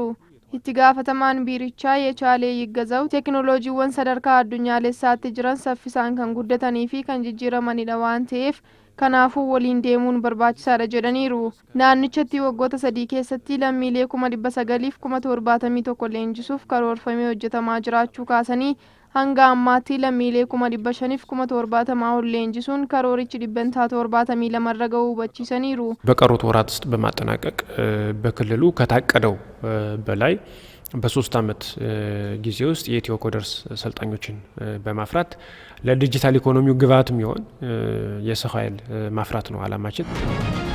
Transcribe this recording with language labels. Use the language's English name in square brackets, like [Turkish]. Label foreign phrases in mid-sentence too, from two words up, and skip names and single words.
[Oromo] Itti gaafatamaan biirichaa Yechaalee Yiggazaw teeknooloojiiwwan sadarkaa addunyaalessaatti jiran saffisaan kan guddatanii fi kan jijjiiramanidha waan ta'eef kanaafuu waliin deemuun barbaachisaadha jedhaniiru. Naannichatti waggoota 3 keessatti lammiilee 900,000 fi 71 leenjisuuf karoorfamee hojjetamaa jiraachuu kaasanii hanga ammaatti lammiilee 5,570 ol leenjisuun karoorichi dhibbantaa 70 lamarra ga'uu hubachiisaniiru. [Amharic] በቀሩት ወራት ውስጥ በማጠናቀቅ በክልሉ ከታቀደው በላይ በ3 አመት ጊዜ ውስጥ የኢትዮ ኮደርስ ሰልጣኞችን በማፍራት ለዲጂታል ኢኮኖሚው ግብዓት የሚሆን የሰው ኃይል ማፍራት ነው አላማችን።